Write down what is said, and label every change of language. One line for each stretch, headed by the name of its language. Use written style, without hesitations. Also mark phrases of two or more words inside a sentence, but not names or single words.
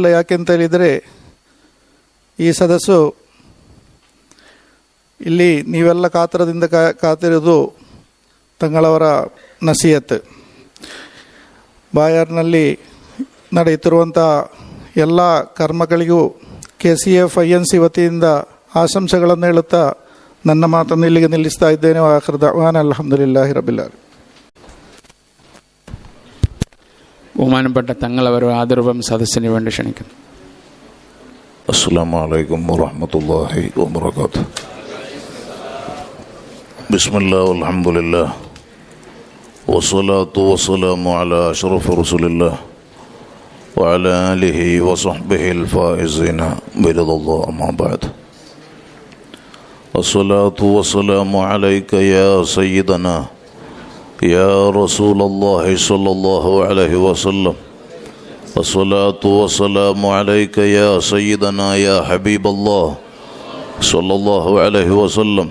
Kannada: ಯಾಕೆಂತ ಹೇಳಿದರೆ ಈ ಸದಸ್ಸು ಇಲ್ಲಿ ನೀವೆಲ್ಲ ಕಾತರದಿಂದ ಕಾತಿರೋದು ತಂಗಳವರ ನಸೀಹತ್. ಬಾಯಾರ್ನಲ್ಲಿ ನಡೆಯುತ್ತಿರುವಂಥ ಎಲ್ಲ ಕರ್ಮಗಳಿಗೂ KCF INC ವತಿಯಿಂದ ಆಶಂಸೆಗಳನ್ನು ಹೇಳುತ್ತಾ ನನ್ನ ಮಾತನ್ನು ಇಲ್ಲಿಗೆ ನಿಲ್ಲಿಸ್ತಾ ಇದ್ದೇನೆ.
Arabic: آخر دعوانا الحمد لله رب العالمين.
Malayalam: ബഹുമാനപ്പെട്ട തങ്ങളവർ ആദരവും സദസ്സിന് വേണ്ടി ക്ഷണിക്കുന്നു.
Arabic: السلام عليكم ورحمة الله وبركاته. بسم الله والحمد لله والصلاة والسلام على أشرف رسول الله وعلى آله وصحبه الفائزين برضا الله أما بعد. الصلاة والسلام عليك يا سيدنا يا رسول الله صلى الله عليه وسلم. الصلاة والسلام عليك يا سيدنا يا حبيب الله صلى الله عليه وسلم.